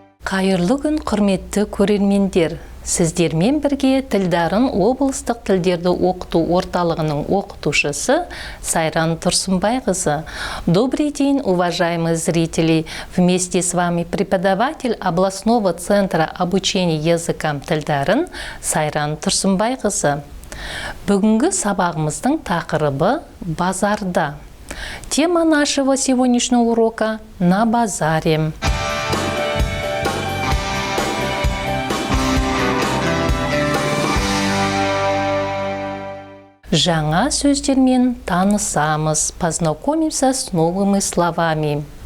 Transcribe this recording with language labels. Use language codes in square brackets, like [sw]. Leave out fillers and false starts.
[kk] Қайырлы күн, құрметті көрермендер. Сіздермен бірге Тілдарын облыстық тілдерді оқыту орталығының оқытушысы Сайран Тұрсынбайқызы. [ru] Добрый день, уважаемые зрители! Вместе с вами преподаватель областного центра обучения языкам Тілдарын Сайран Тұрсынбайқызы. [kk] Бүгінгі сабағымыздың тақырыбы базарда. [ru] Тема нашего сегодняшнего урока «На базаре». [kk] Жаңа сөздермен танысамыз, [ru] познакомимся с новыми словами.